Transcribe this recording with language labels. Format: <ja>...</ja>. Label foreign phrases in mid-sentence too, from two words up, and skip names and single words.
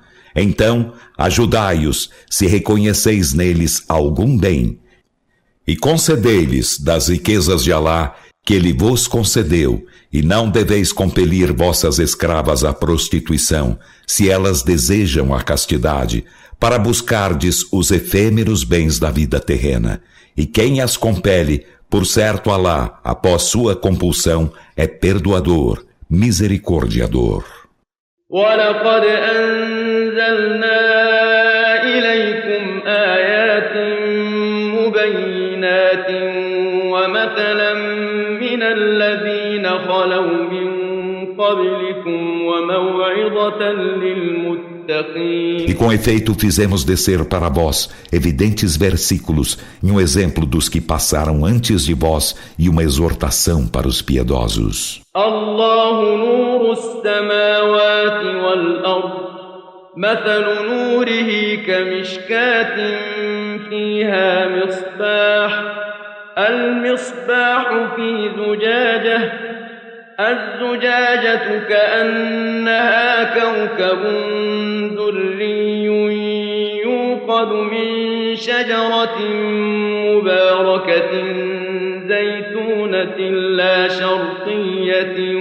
<pt>Então, ajudai-os se reconheceis neles algum bem, e concedei-lhes das riquezas de Alá que Ele vos concedeu, e não deveis compelir vossas escravas à prostituição, se elas desejam a castidade, para buscardes os efêmeros bens da vida terrena. E quem as compele, por certo Alá, após sua compulsão, é perdoador, misericordiador.</pt> <ar>وَلَقَدْ أَنزَلْنَا إِلَيْكُمْ آيَاتٍ مُبَيِّنَاتٍ وَمَثَلًا مِّنَ الَّذِينَ خَلَوْا مِن قَبْلِكُمْ وَمَوْعِظَةً لِّلْمُتَّقِينَ.</ar> <pt>E com efeito fizemos descer para vós evidentes versículos e um exemplo dos que passaram antes de vós e uma exortação para os piedosos.</pt> <ar>الله نور السماوات والأرض مثل نوره كمشكاة فيها مصباح المصباح في زجاجة الزجاجة كأنها كوكب دري يوقد من شجرة مباركة زيتونة لا شرقية</ar>